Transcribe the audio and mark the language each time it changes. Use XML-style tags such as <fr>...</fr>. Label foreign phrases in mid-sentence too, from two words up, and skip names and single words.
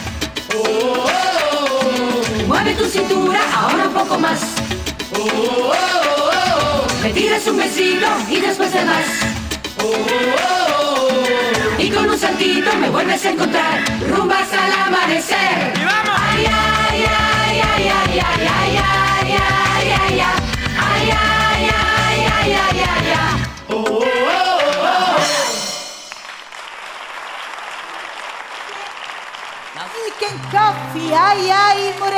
<es>Mueve tu cintura, ahora un poco más. Me tiras un besito y después te vas. Y con un saltito me vuelves a encontrar. Rumba hasta el amanecer. Ay, ay, ay, ay, ay, ay, ay, ay, ay, ay, ay, ay, ay, ay, ay, ay, ay, ay.</es> <en>Chicken coffee, ay, ay, more.</en>